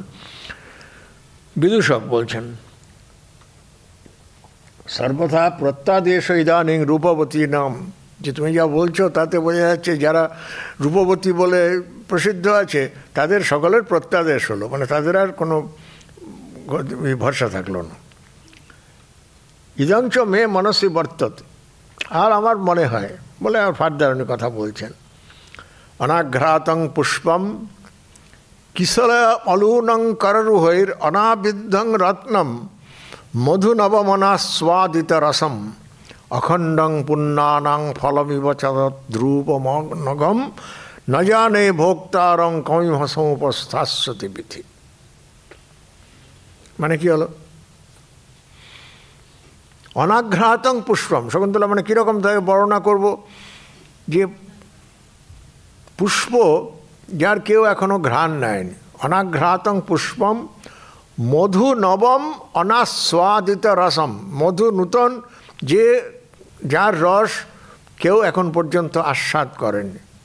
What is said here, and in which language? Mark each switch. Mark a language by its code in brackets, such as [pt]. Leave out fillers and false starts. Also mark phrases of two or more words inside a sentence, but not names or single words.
[bn] বিদূষক বলছেন, [sa] সর্বথা প্রত্যাদেশ ইদানীং রূপবতী নাম, [bn] যে তুমি যা বলছো তাতে বোঝা যাচ্ছে যারা রূপবতী বলে প্রসিদ্ধ আছে তাদের সকলের প্রত্যাদেশ হলো, মানে তাদের আর কোনো ভরসা থাকলো না। [sa] ইদংচ মে মনসি বর্ততে, [bn] আর আমার মনে হয় বলে আর ফার্দার উনি কথা বলছেন, [sa] অনাঘ্রাতং পুষ্পম কিশল অলূনং কররুহৈর অনাবিদ্ধং রত্নম মধু নবমনাস্বাদিত রসম অখণ্ডং পুণ্যানাং ফলমিব ধ্রুবমনগম ন জানে ভোক্তারং কমিমসমুপস্থাস্যতি বিধি। [bn] মানে কি হলো? [sa] অনাঘ্রাতং পুষ্পম, [bn] শকুন্তলা মানে কীরকম তাকে বর্ণনা করব? যে পুষ্প যার কেউ এখনো ঘ্রাণ নেয়নি। [sa] অনাঘ্রাতং পুষ্পম মধু নবম অনাস্বাদিত রসম, [bn] মধু নূতন যে যার রস কেউ এখন পর্যন্ত আস্বাদ করেনি।